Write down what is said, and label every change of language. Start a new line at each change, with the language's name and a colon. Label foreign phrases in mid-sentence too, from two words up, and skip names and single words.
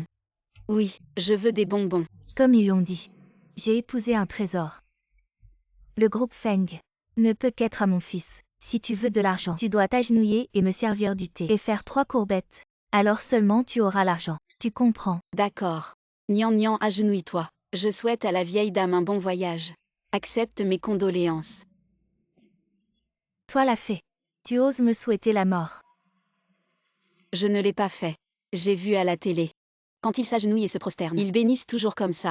French: Oui, je veux des bonbons. Comme ils l'ont dit. J'ai épousé un trésor. Le groupe Feng ne peut qu'être à mon fils. Si tu veux de l'argent, tu dois t'agenouiller et me servir du thé et faire 3 courbettes. Alors seulement tu auras l'argent. Tu comprends? D'accord. Nian Nian, agenouille-toi. Je souhaite à la vieille dame un bon voyage. Accepte mes condoléances. Toi la fée. Tu oses me souhaiter la mort. Je ne l'ai pas fait. J'ai vu à la télé. Quand ils s'agenouillent et se prosternent, ils bénissent toujours comme ça.